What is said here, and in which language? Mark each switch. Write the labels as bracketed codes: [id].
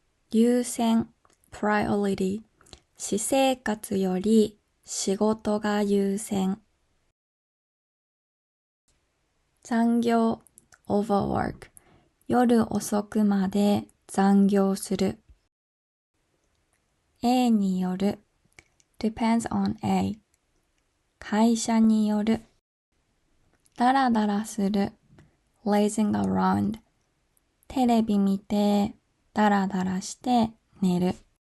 [ja] 優先 [en] priority。 [ja] 私生活より仕事が優先。残業 [en] overwork。 [ja] 夜遅くまで残業する。 [en] A [ja] による [en] depends on A。 [ja] 会社による。ダラダラする [en] lazing around。 [ja] テレビ見てダラダラして寝る。